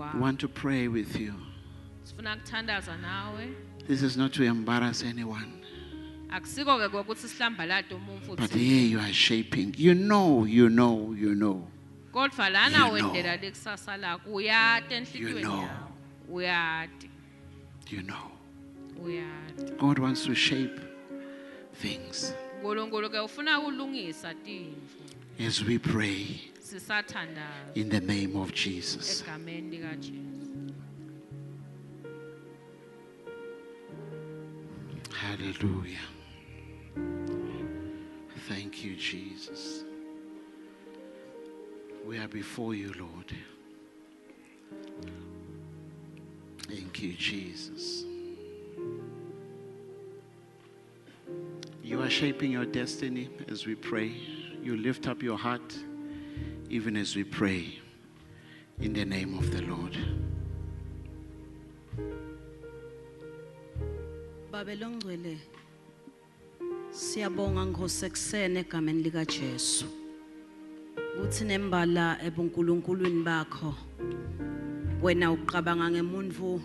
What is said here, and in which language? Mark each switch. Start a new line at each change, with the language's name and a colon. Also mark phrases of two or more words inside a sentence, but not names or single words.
Swati: kwakho.
English: want to pray with you.
Swati: Sifuna kuthandaza nawe.
English: This is not to embarrass anyone,
Swati: Akusiko ke ukuthi sihlambalade umuntu
English: but
Swati: futhi.
English: here you are shaping. You know.
Swati: Kodwa lana
English: You know.
Swati: wendlela lekusasa lakho uyati
English: You
Swati: enhlitweni
English: know.
Swati: yakho. Uyati.
English: You know.
Swati: Uyati.
English: God wants to shape things
Swati: uNkulunkulu ke ufuna ukulungisa tintfo.
English: as we pray
Swati: Sisathandaza
English: in the name of Jesus.
Swati: egameni lika Jesu.
English: Hallelujah. Thank you, Jesus. We are before you, Lord. Thank you, Jesus. You are shaping your destiny as we pray. You lift up your heart even as we pray in the name of the Lord.
Swati: Babelongcwele siyabonga ngosekusene egameni lika Jesu uthi nembala ebuNkulunkulwini bakho wena uqabanga ngemuntu